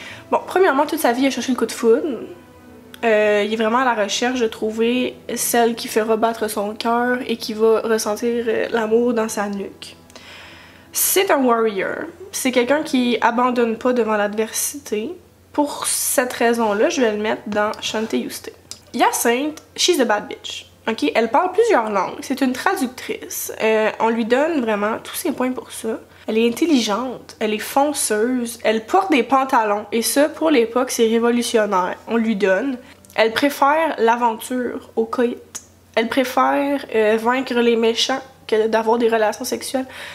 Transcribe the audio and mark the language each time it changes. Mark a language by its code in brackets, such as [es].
[fr] Bon, premièrement, toute sa vie, il a cherché le coup de foudre. Il est vraiment à la recherche de trouver celle qui fera battre son cœur et qui va ressentir l'amour dans sa nuque. C'est un warrior. C'est quelqu'un qui abandonne pas devant l'adversité. Pour cette raison-là, je vais le mettre dans Shantae Houston. [en] Hyacinthe, she's a bad bitch. Okay? [fr] Elle parle plusieurs langues. C'est une traductrice. On lui donne vraiment tous ses points pour ça. Elle est intelligente, elle est fonceuse, elle porte des pantalons. Et ça, pour l'époque, c'est révolutionnaire. On lui donne. Elle préfère l'aventure au coït. Elle préfère vaincre les méchants que d'avoir des relations sexuelles.